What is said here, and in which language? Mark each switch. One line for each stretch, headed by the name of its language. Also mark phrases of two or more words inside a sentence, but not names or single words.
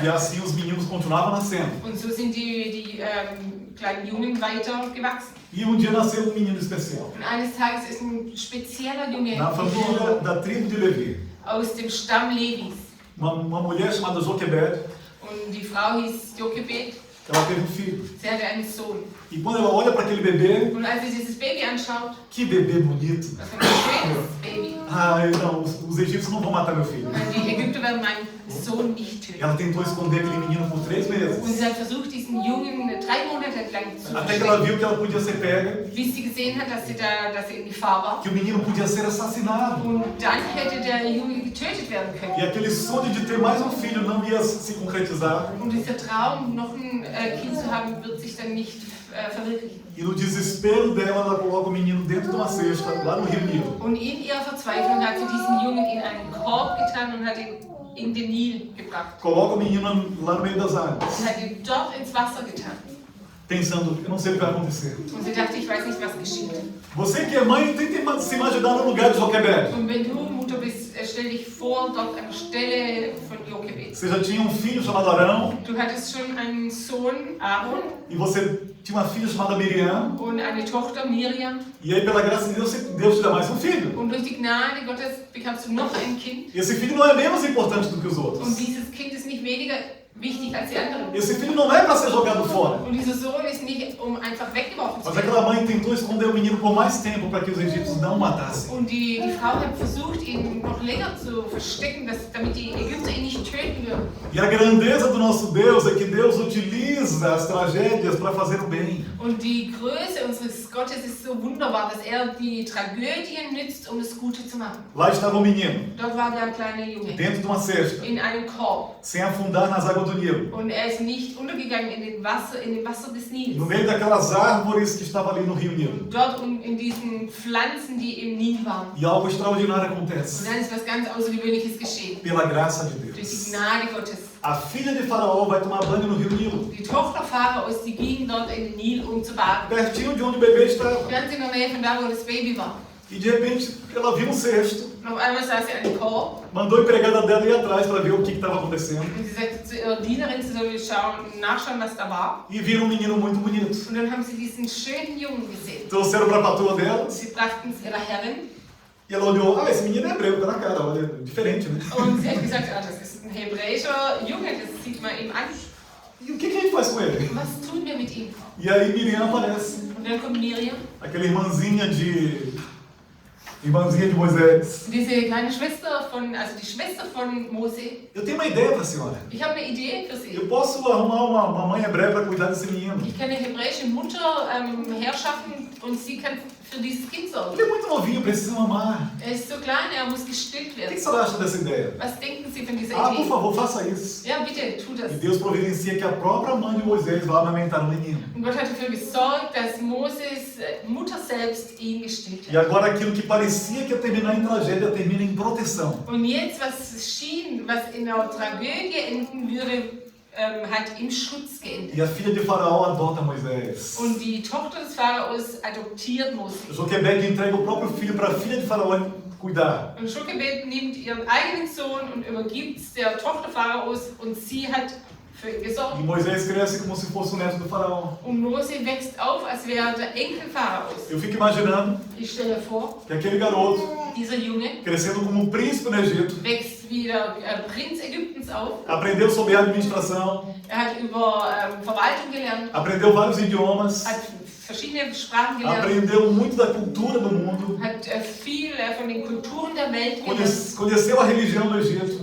Portuguese: E
German: hat.
Portuguese: assim os meninos continuavam nascendo.
German: Und so sind die kleinen Jungen weiter gewachsen.
Portuguese: E um dia nasceu um menino especial.
German: Und eines Tages ist ein spezieller Junge
Portuguese: Na família
German: geboren
Portuguese: da tribo de Levi.
German: aus dem Stamm Levis.
Portuguese: Uma mulher chamada Joquebed,
German: Und die Frau hieß Jochebed.
Portuguese: ela teve um filho.
German: Sie hatte einen Sohn.
Portuguese: E quando ela olha para aquele bebê,
German: Und als sie dieses Baby anschaut,
Portuguese: que bebê bonito.
German: das ist ein schönes Baby.
Portuguese: Ai, não, os egípcios não vão matar meu filho.
German: Die Ägypter werden meinen Sohn nicht töten.
Portuguese: Ela tentou esconder aquele menino por 3
German: Und
Portuguese: meses.
German: sie hat versucht, diesen Jungen 3 Monate lang zu
Portuguese: Até que ela
German: verstecken.
Portuguese: viu que ela podia ser pega,
German: Bis sie gesehen hat, dass sie in Gefahr war.
Portuguese: que o menino podia ser assassinado.
German: Und dann hätte der Junge getötet werden
Portuguese: E
German: können.
Portuguese: aquele sonho de ter mais um filho não ia se concretizar.
German: Und dieser Traum, noch ein Kind zu haben, wird sich dann nicht verwirklichen.
Portuguese: E no desespero dela, ela coloca o menino dentro de uma cesta, lá no Rio Nilo.
German: Und in ihrer Verzweiflung hat sie diesen Jungen in einen Korb getan und hat ihn in den Nil gebracht.
Portuguese: Coloca o menino lá no meio das águas,
German: Und hat ihn dort ins Wasser getan.
Portuguese: pensando, eu não sei o que vai acontecer.
German: Und sie dachte, ich weiß nicht, was geschieht.
Portuguese: Você que é mãe, tente se imaginar no lugar de Joquebed.
German: Und wenn du Mutter bist, stell dich vor, dort an der Stelle von Jochebed.
Portuguese: Você já tinha um filho chamado Arão,
German: Du hattest schon einen Sohn, Aaron,
Portuguese: e você tinha uma filha chamada Miriam,
German: und eine Tochter, Miriam.
Portuguese: e aí pela graça de Deus, Deus te dá mais um filho.
German: Und durch die Gnade Gottes bekamst du noch ein Kind.
Portuguese: E esse filho não é menos importante do que os
German: Und
Portuguese: outros.
German: dieses Kind ist nicht weniger wichtig als die anderen.
Portuguese: Esse filho não é para ser jogado fora.
German: Und dieser Sohn ist nicht, um einfach weggeworfen zu
Portuguese: Mas
German: werden.
Portuguese: aquela mãe tentou esconder o menino por mais tempo para que os egípcios não o matassem.
German: Und die Frau hat versucht, ihn noch länger zu verstecken, damit die Ägypter ihn nicht töten würden.
Portuguese: E a grandeza do nosso Deus é que Deus utiliza as tragédias para fazer o bem.
German: Und die Größe unseres Gottes ist so wunderbar, dass er die Tragödien nützt, um das Gute zu machen.
Portuguese: Lá estava o menino,
German: Dort war der kleine Junge
Portuguese: dentro de uma cesta,
German: in einem Korb.
Portuguese: sem afundar nas águas do Nilo.
German: Und er ist nicht untergegangen in dem Wasser des Nils.
Portuguese: No meio daquelas árvores que estavam ali no Rio Nilo.
German: Dort in diesen Pflanzen, die im Nil waren.
Portuguese: E algo extraordinário
German: Und
Portuguese: acontece.
German: dann ist was ganz Außergewöhnliches geschehen.
Portuguese: Pela graça de
German: Durch die
Portuguese: Deus.
German: Gnade Gottes.
Portuguese: A filha de Faraó vai tomar banho no Rio Nilo,
German: Die Tochter Pharaos, die ging dort in den Nil, um zu baden.
Portuguese: pertinho de onde o bebê estava.
German: Ganz in der Nähe von da, wo das Baby war.
Portuguese: E de repente ela viu um cesto,
German: Und auf einmal sah sie einen Korb
Portuguese: mandou a empregada dela ir atrás para ver o que estava acontecendo.
German: und sie sagte zu ihrer Dienerin, sie soll nachschauen, was da war.
Portuguese: E viram um menino muito bonito.
German: Und dann haben sie diesen schönen Jungen gesehen.
Portuguese: Trouxeram para a patroa dela
German: Sie brachten es ihrer Herrin
Portuguese: e ela olhou, esse menino é hebreu, tá na cara, olha, diferente, né?
German: und sie hat gesagt, ah, das ist ein hebräischer Junge, das sieht man ihm an.
Portuguese: E o que a gente faz com ele?
German: Was tun wir mit ihm?
Portuguese: E aí Miriam aparece,
German: Und dann kommt Miriam,
Portuguese: aquela irmãzinha de Irmãzinha de Moisés,
German: Diese kleine Schwester also die Schwester von Mose.
Portuguese: eu tenho uma ideia para a senhora.
German: Ich habe eine Idee für Sie.
Portuguese: Eu posso arrumar uma mãe hebreia para cuidar desse menino.
German: Ich kann eine hebräische Mutter herschaffen und sie kann für dieses Kind sorgen.
Portuguese: Ele é muito novinho, precisa mamar.
German: Er ist so klein, er muss gestillt
Portuguese: O que
German: werden.
Portuguese: a senhora acha dessa ideia?
German: Was denken Sie von dieser
Portuguese: Ah, por
German: Idee?
Portuguese: favor, faça isso.
German: Ja, bitte, tu das.
Portuguese: E Deus providencia que a própria mãe de Moisés vá amamentar o menino.
German: Und Gott hat dafür gesorgt, dass Moses Mutter selbst ihn gestillt
Portuguese: E
German: hat.
Portuguese: agora aquilo que parecia que ia terminar em tragédia termina em proteção.
German: Und jetzt, was schien, was in einer Tragödie enden würde, hat im Schutz geendet.
Portuguese: E a filha de Faraó adota Moisés.
German: Und die Tochter des Pharaos adoptiert Mose.
Portuguese: Joquebed entrega o próprio filho para a filha de Faraó cuidar.
German: Und Jochebed nimmt ihren eigenen Sohn und übergibt es der Tochter Pharaos und sie hat für ihn
Portuguese: E
German: gesorgt.
Portuguese: Moisés cresce como se fosse o neto do Faraó.
German: Und Mose wächst auf, als wäre er der Enkel Pharaos.
Portuguese: Eu fico imaginando
German: Ich stelle vor,
Portuguese: que aquele garoto,
German: dieser Junge
Portuguese: crescendo como um príncipe no Egito,
German: wächst wie der Prinz Ägyptens auf.
Portuguese: aprendeu sobre administração,
German: Er hat über Verwaltung gelernt,
Portuguese: aprendeu vários idiomas,
German: hat verschiedene Sprachen gelernt,
Portuguese: aprendeu muito da cultura do mundo,
German: hat viel von den Kulturen der Welt gelernt.
Portuguese: conheceu a religião do Egito,